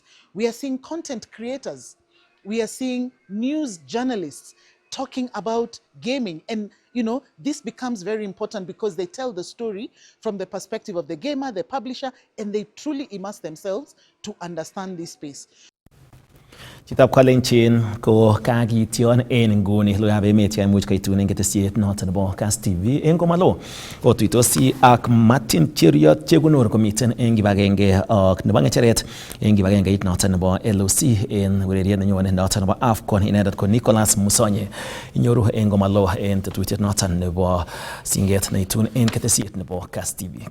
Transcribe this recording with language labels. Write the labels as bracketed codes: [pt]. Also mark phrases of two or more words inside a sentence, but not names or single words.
[en] We are seeing content creators. We are seeing news journalists talking about gaming. And, you know, this becomes very important because they tell the story from the perspective of the gamer, the publisher, and they truly immerse themselves to understand this space. [kln] Chitab Kalenjin ko kagityon en nguni lo yabe metia imuch kaitun en ketesiet noton nebo Kass TV en komalo otuitosi ak Martin Cheriot chekunor komiten en kibagenge ak nebo ngecheret en kibagengeit noton nebo LOC en ureriet nenyone noton nebo AFCON inendet ko Nicholas Musonye inyoru en komalo en tetutiet noton nebo singet neitun en ketesiet nebo Kass TV.